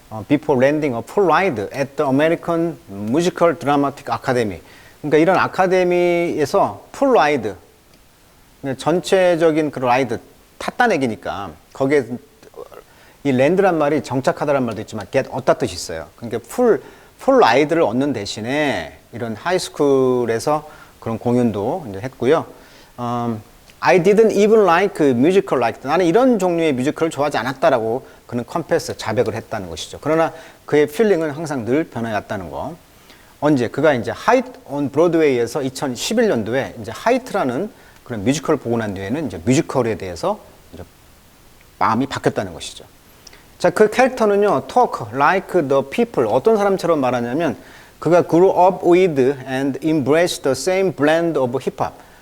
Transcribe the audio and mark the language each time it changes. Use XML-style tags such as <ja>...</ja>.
<en>Before landing a full ride at the American Musical Dramatic Academy.</en> <ko>그러니까 이런 아카데미에서 풀 라이드, 전체적인 그 라이드, 탔다는 얘기니까 거기에 이 랜드란 말이 정착하다란 말도 있지만 get 얻다 뜻이 있어요. 그러니까 풀 라이드를 얻는 대신에 이런 하이스쿨에서 그런 공연도 이제 했고요.</ko> <en>I didn't even like musical like that.</en> <ko>나는 이런 종류의 뮤지컬을 좋아하지 않았다라고 그는 컨페스, 자백을 했다는 것이죠. 그러나 그의 필링은 항상 늘 변해왔다는 거. 언제? 그가 이제 하이트 온 브로드웨이에서 2011년도에 이제 하이트라는 그런 뮤지컬을 보고 난 뒤에는 이제 뮤지컬에 대해서 이제 마음이 바뀌었다는 것이죠. 자, 그 캐릭터는요, talk like the people. 어떤 사람처럼 말하냐면, 그가 grew up with and embraced the same blend of hip-hop.</ko>